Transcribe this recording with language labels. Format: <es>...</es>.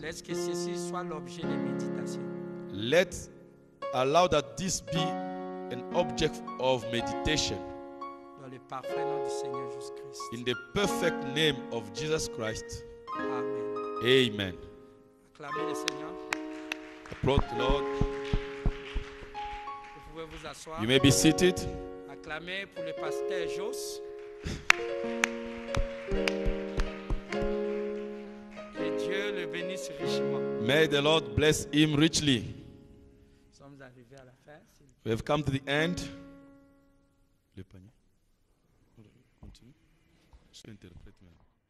<fr>Laisse que ceci soit l'objet de méditation.</fr> <en>Allow that this be an object of meditation.</en> <fr>Dans le parfait nom du Seigneur Jésus-Christ.</fr> <en>In the perfect name of Jesus Christ.</en> <fr>Amen.</fr> <en>Amen.</en> <fr>Acclamez le Seigneur.</fr> <en>Applaud the Lord.</en> <fr>Vous pouvez vous asseoir.</fr> <en>You may be seated.</en> <fr>Acclamez pour le pasteur Jos. Que Dieu le bénisse richement.</fr> <en>May the Lord bless him richly.</en> <fr>Nous sommes arrivés à la fin.</fr> <en>We have come to the end.</en> <fr>Le panier.</fr> <en>Continue.</en> <fr>Je interprète maintenant.</fr>